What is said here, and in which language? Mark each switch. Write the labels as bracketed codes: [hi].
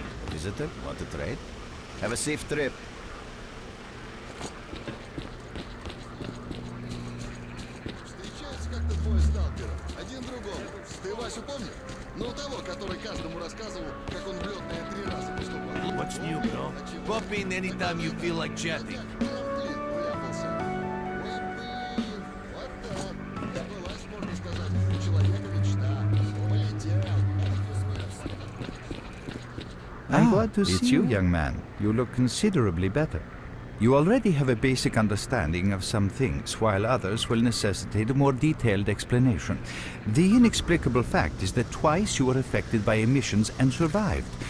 [en] Visitor, want to trade? Have a safe trip. [ru] Встречаются как-то двое сталкеров. Один другому. Ты Васю помнишь? Ну, того, который каждому рассказывал, как он в лётные 3 раза поступал. [en] What's new, bro? Pop in anytime you feel like chatting. [ru] Блин, вляпался. Ой, блин. Вот так. Сбылась, можно сказать, у человека мечта. Полетел. [en] I'm glad to see you, young man. You look considerably better. You already have a basic understanding of some things, while others will necessitate a more detailed explanation. The inexplicable fact is that twice you were affected by emissions and survived.